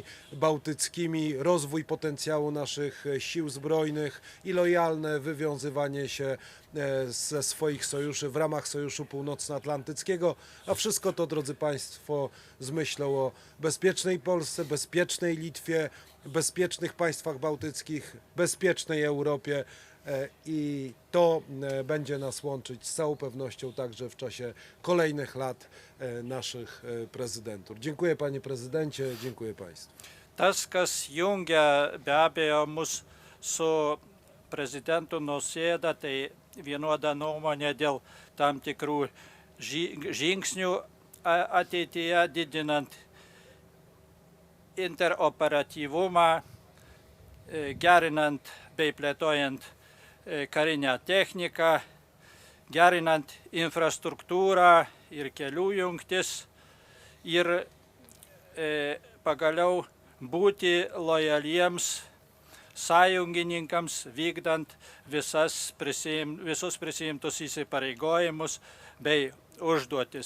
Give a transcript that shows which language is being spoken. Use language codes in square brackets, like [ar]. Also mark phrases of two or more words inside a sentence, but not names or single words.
[pl] bałtyckimi, rozwój potencjału naszych sił zbrojnych i lojalne wywiązywanie się ze swoich sojuszy w ramach Sojuszu Północnoatlantyckiego, a wszystko to, drodzy Państwo, z myślą o bezpiecznej Polsce, bezpiecznej Litwie, bezpiecznych państwach bałtyckich, bezpiecznej Europie i to będzie nas łączyć z całą pewnością także w czasie kolejnych lat naszych prezydentur. Dziękuję panie prezydencie, dziękuję państwu. [lt] Tas, kas jungia be abejo mus su prezidentu Nausėda, tai vienoda nuomonė dėl tam tikrų žingsnių ateityje didinant interoperatyvumą, gerinant bei plėtojant karinę techniką, gerinant infrastruktūrą ir kelių jungtis ir pagaliau būti lojaliems sąjungininkams vykdant visus prisiimtus įsipareigojimus bei užduotis.